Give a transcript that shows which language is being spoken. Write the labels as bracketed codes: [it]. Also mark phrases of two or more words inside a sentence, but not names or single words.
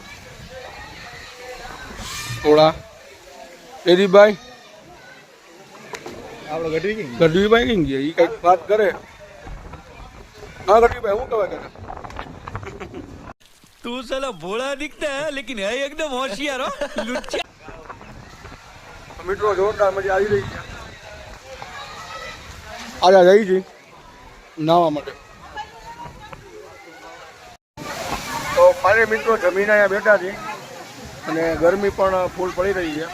[gu] થોડા જયદીપભાઈ આપણે ગઢવીભાઈ કઈ ગયા, એ કઈક વાત કરે. હા ગઢવીભાઈ, શું કહેવાય કાકા? [hi] तू साला भोला दिखता है लेकिन है एकदम होशियार हो लुच्चा. [gu] મિત્રો જોરદાર મજા આવી રહી છે. આજે જઈ છે નાહવા માટે. તો ફાઇનલી મિત્રો જમીને અહીંયા બેઠા છે અને ગરમી પણ ફૂલ પડી રહી છે.